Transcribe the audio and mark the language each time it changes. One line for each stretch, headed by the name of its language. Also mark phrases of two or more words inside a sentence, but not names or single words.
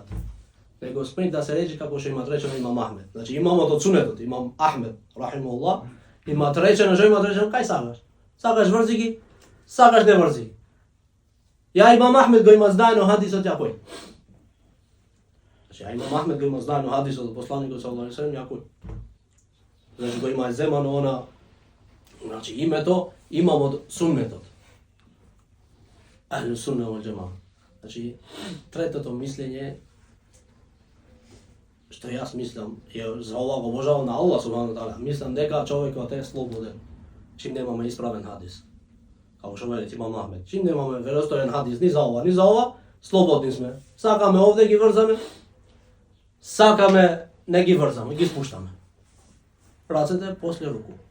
Macedonian: Него смее да се рече како што имаат речено Имам Ахмед. Значи имамот од сунетот, Имам Ахмед, рахимуллах, имаат речено, што имаат речено, кај сакаш? Сакаш врзи ги, сакаш не врзи ги. Ја Имам Ахмед го има знаено хадисот ја кој? Значи ја Имам Ахмед го има знаено хадисот од посланикот
Arabic: صلى الله عليه وسلم
Macedonian: ја кој? Значи го има земано она, значи името имам од суннетот.
Arabic: أهل السنة والجماعة.
Macedonian: Значи третото мислење што јас мислам, ја за ова го обожавам на Аллах
Arabic: سبحانه وتعالى.
Macedonian: Мислам дека човекот е слободен, чим немаме исправен хадис. Како што вели Имам Ахмед, чим немаме веростоен хадис ни за ова, слободни сме. Сакаме овде ги врзаме, сакаме не ги врзаме, ги спуштаме. Рацете после руку.